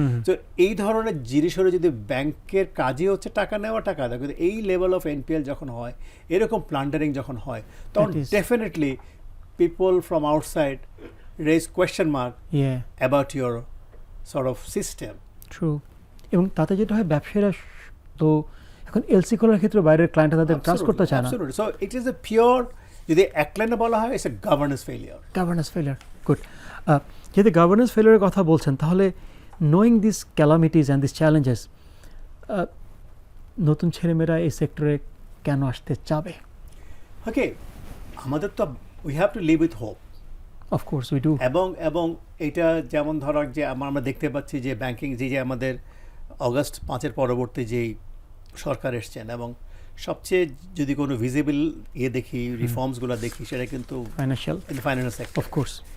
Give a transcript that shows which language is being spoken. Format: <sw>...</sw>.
<bn>তো এই ধরনের জিনিস হলে যদি ব্যাংকের কাজই হচ্ছে টাকা নেওয়া, টাকা দেওয়া, কিন্তু এই লেভেল অফ এনপিএল যখন হয়, এরকম প্লান্ডারিং যখন হয়, তখন definitely</bn> <en>people from outside raise question mark about your sort of system. True.</en> <bn>এবং তাতে যেটা হয়, ব্যবসায়ীরা তো এখন এলসি খোলার ক্ষেত্রে বাইরের ক্লায়েন্ট তাদের ট্রাস্ট করতে চায় না।</bn> <en>Absolutely. So it is a pure,</en> <bn>যদি এক লাইনে বলা হয়,</bn> <en>it's a governance failure. Good.</en> <bn>যদি গভর্নেন্স ফেলিয়ারের কথা বলছেন, তাহলে</bn> <en>knowing these calamities and these challenges,</en> <bn>নতুন ছেলেমেয়েরা এই সেক্টরে কেন আসতে চাবে?</bn> <en>okay,</en> <bn>আমাদের তো</bn> <en>we have to live with hope. Of course we do.</en> <bn>এবং এটা যেমন ধরো যে আমরা দেখতে পাচ্ছি যে ব্যাংকিং যে August 5 পরবর্তী যেই সরকার এসছেন, এবং সবচেয়ে যদি কোনো ভিজিবল দেখি, রিফর্মসগুলো দেখি, সেটা কিন্তু ফাইন্যান্সিয়াল সেক্টর,</bn> <en>Of course.</en>